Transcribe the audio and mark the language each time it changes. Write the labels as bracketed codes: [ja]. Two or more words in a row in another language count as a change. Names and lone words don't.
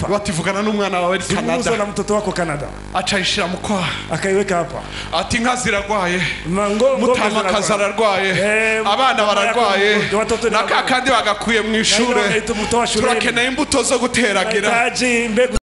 [rn] bativugana n'umwana wawe Canada, [sw] na mtoto wako Canada, [rn] acayishira mu kwa, [sw] akaiweka hapa, [rn] ati inka ziragwaye, [sw] ngombe [rn] mutama kazararwaye, abana bararwaye, nakakandi bagakuye mu ishure, turakeneye imbuto zo guteragira,